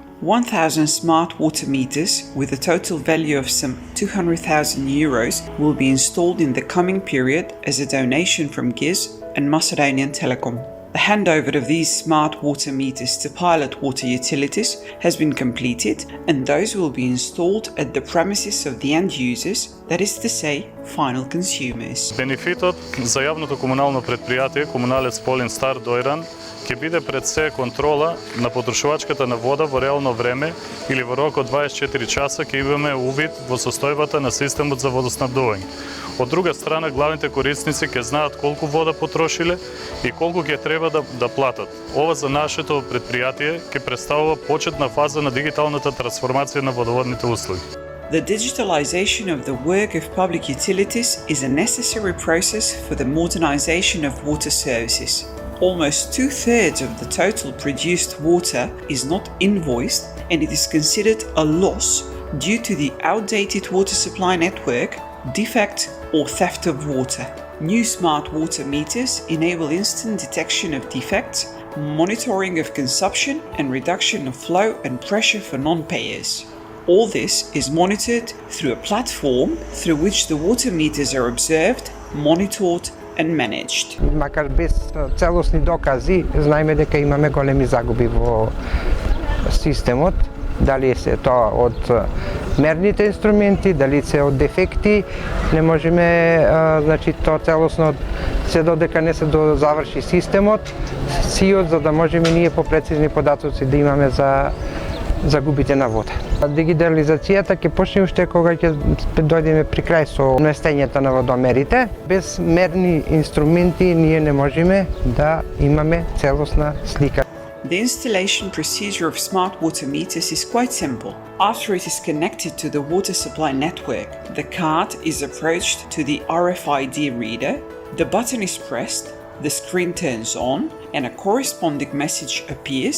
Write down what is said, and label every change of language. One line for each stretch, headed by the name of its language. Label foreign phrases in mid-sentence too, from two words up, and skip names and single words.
English: 1,000 smart water meters with a total value of some 200,000 euros will be installed in the coming period as a donation from GIZ and Macedonian Telecom. The handover of these smart water meters to pilot water utilities has been completed, and those will be installed at the premises of the end users, that is to say, final consumers.
Macedonian: Бенефитот за јавното комунално претпријатие Комуналец Полин Стар Дојран ќе биде пред се контрола на потрошувачката на вода во реално време или во рок од 24 часа ќе имаме увид во состојбата на системот за водоснабдување. Од друга страна, главните корисници ќе знаат колку вода потрошиле и колку ќе треба да платат. Ова за нашето предпријатие ќе представува почетна фаза на дигиталната трансформација на водоводните услуги.
English: The digitalization of the work of public utilities is a necessary process for the modernization of water services. Almost 2/3 of the total produced water is not invoiced, and it is considered a loss due to the outdated water supply network, defect or theft of water. New smart water meters enable instant detection of defects, monitoring of consumption and reduction of flow and pressure for non-payers. All this is monitored through a platform through which the water meters are observed, monitored and managed.
Macedonian: Макар без целосни докази, знаеме дека имаме големи загуби во системот. Дали се тоа од мерните инструменти, дали се од дефекти, не можеме, значи, тоа целосно се додека не се заврши системот, сиот, за да можеме ние по прецизни податоци да имаме за загубите на вода. Дигитализацијата ќе почне уште кога ќе дојдеме при крај со местењето на водомерите. Без мерни инструменти ние не можеме да имаме целосна слика.
English: The installation procedure of smart water meters is quite simple. After it is connected to the water supply network, the card is approached to the RFID reader, the button is pressed, the screen turns on, and a corresponding message appears.